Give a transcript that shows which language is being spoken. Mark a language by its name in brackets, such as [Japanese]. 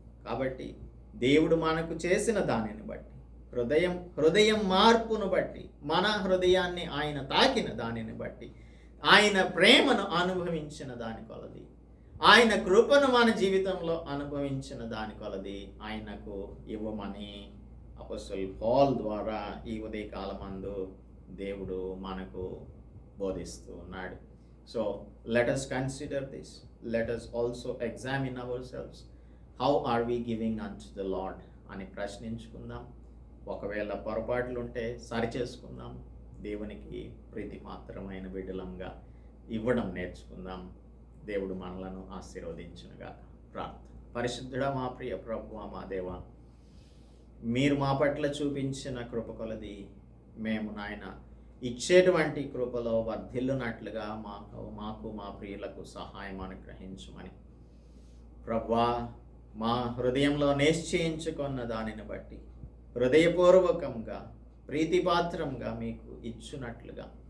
[Telugu] కాబట్టి దేవుడు మనకు చేసిన దానిని బట్టి, హృదయం మార్పును బట్టి, మన హృదయాన్ని ఆయన తాకిన దానిని బట్టి, ఆయన ప్రేమను అనుభవించిన దాని కొలది, ఆయన కృపను మన జీవితంలో అనుభవించిన దాని కొలది ఆయనకు ఇవ్వమని అపోస్తలుడు పౌలు ద్వారా ఈ ఉదయకాలమందు దేవుడు మనకు బోధిస్తూ ఉన్నాడు. [English] So let us consider this. Let us also examine ourselves. How are we giving unto the Lord [Telugu] అని ప్రశ్నించుకుందాం. ఒకవేళ పొరపాట్లు ఉంటే సరి చేసుకుందాం. దేవునికి ప్రీతిపాత్రమైన బిడ్డలంగా ఇవ్వడం నేర్చుకుందాం. దేవుడు మనలను ఆశీర్వదించునుగా. ప్రార్థన. పరిశుద్ధుడా మా ప్రియ ప్రభువా మా దేవా, మీరు మా పట్ల చూపించిన కృప కొలది మేము నాయన ఇచ్చేటువంటి కృపలో వర్ధిల్లునట్లుగా మాకు మా ప్రియులకు సహాయం అనుగ్రహించమని ప్రభువా, మా హృదయంలో నిశ్చయించుకున్న దానిని బట్టి హృదయపూర్వకంగా ప్రీతిపాత్రంగా మీకు ఇచ్చునట్లుగా